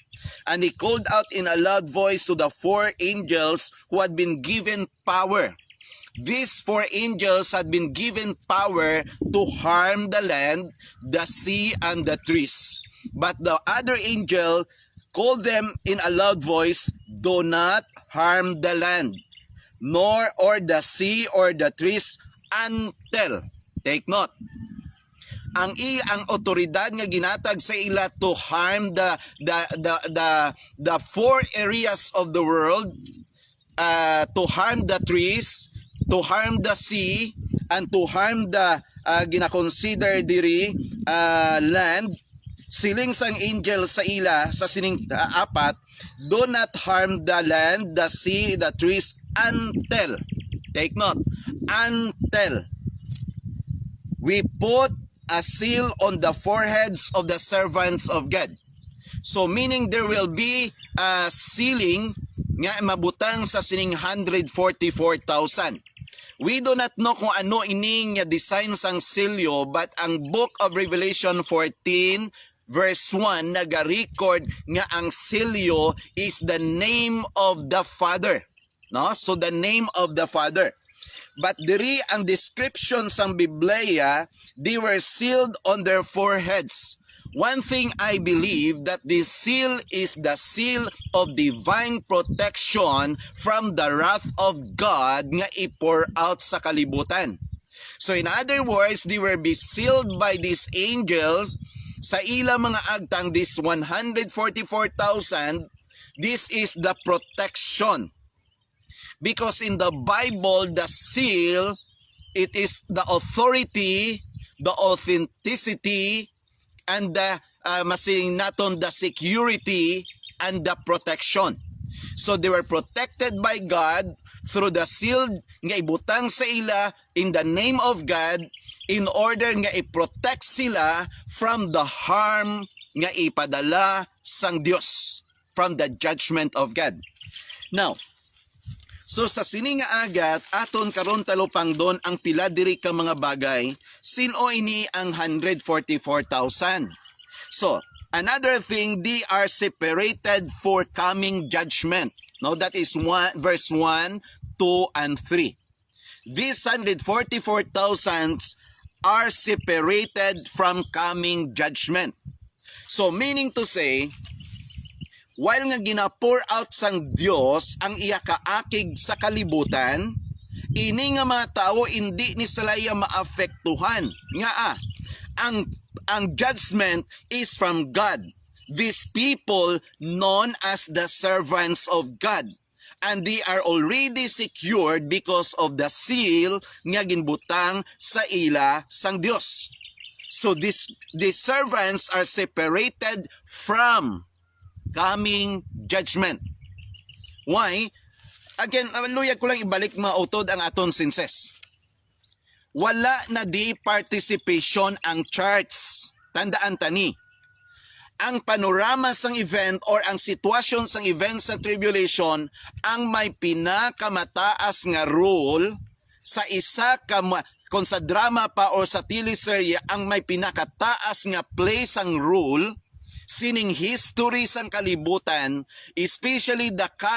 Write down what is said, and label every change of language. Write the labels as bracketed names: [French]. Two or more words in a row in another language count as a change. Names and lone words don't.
[English] And he called out in a loud voice to the four angels who had been given power. These four angels had been given power to harm the land, the sea, and the trees. But the other angel called them in a loud voice, do not harm the land, nor or the sea or the trees until, take note, [Hiligaynon] ang otoridad nga ginatag sa ila [English] to harm the four areas of the world, to harm the trees, to harm the sea, and to harm the [Hiligaynon] gina-consider diri [English] land. [Hiligaynon] Siling sang angel sa ila sa sining apat, [English] do not harm the land, the sea, the trees until, take note, until we put a seal on the foreheads of the servants of God. So meaning there will be a sealing [Hiligaynon] nga mabutang sa sining [English] 144,000. We do not know [Hiligaynon] kung ano ining [English] design [Hiligaynon] sang silyo, [English] but ang book of Revelation 14 verse 1 [Hiligaynon] naga-record nga ang silyo [English] is the name of the Father, no? So the name of the Father. [Hiligaynon] But diri ang description sang Biblia, [English] they were sealed on their foreheads. One thing I believe, that this seal is the seal of divine protection from the wrath of God [Hiligaynon] nga i-pour out sa kalibutan. [English] So in other words, they were be sealed by these angels [Hiligaynon] sa ila mga agtang, [English] this 144,000. This is the protection. Because in the Bible, the seal, it is the authority, the authenticity, and the masing naton the security and the protection. So they were protected by God through the seal [Hiligaynon] nga ibutang sa ila [English] in the name of God, in order [Hiligaynon] nga i-protect sila [English] from the harm [Hiligaynon] nga ipadala sang Dios, [English] from the judgment of God. [Hiligaynon] Now, so sa sini nga agat, aton karon talupang don ang pila diri ka mga bagay, sino ini ang 144,000. [English] So, another thing, they are separated for coming judgment. No, that is verse 1, 2, and 3. These 144,000 are separated from coming judgment. So meaning to say, [Hiligaynon] while nga gina-pour out sang Dios ang iya kaakig sa kalibutan, ini nga mga tao hindi ni salaya maapektuhan. Nga ang [English] judgment is from God. These people known as the servants of God, and they are already secured because of the seal [Hiligaynon] nga ginbutang sa ila sang Dios. [English] So these servants are separated from coming judgment. Why? Again, [Hiligaynon] luya ko lang ibalik mautod ang aton senses. Wala na di participation ang church. Tandaan tani. Ang panorama sang event or ang sitwasyon sang event sa tribulation ang may pinakamataas nga role sa isa ka kung sa drama pa o sa teleserye, ang may pinakataas nga play sang role sining history sang kalibutan, [English] especially the